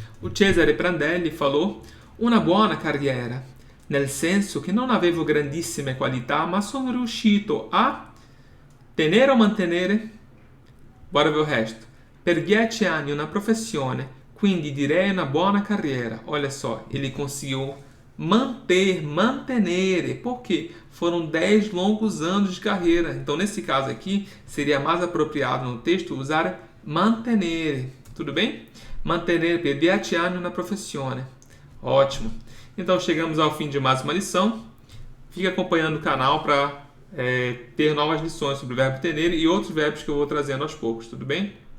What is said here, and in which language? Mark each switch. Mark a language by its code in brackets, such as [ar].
[it] O Cesare Prandelli falou: una buona carriera, nel senso che non avevo grandissime qualità, ma sono riuscito a tenere o mantenere? [pt] Bora ver o resto. [it] Per 10 anni una professione, quindi direi una buona carriera. [pt] Olha só, ele conseguiu mantenere, porque foram 10 longos anos de carreira. Então, nesse caso aqui, seria mais apropriado no texto usar mantenere. Tudo bem? [it] Mantenere per 10 anni una professione. [pt] Ótimo. Então, chegamos ao fim de mais uma lição. Fique acompanhando o canal para ter novas lições sobre o verbo tenere e outros verbos que eu vou trazendo aos poucos. Tudo bem?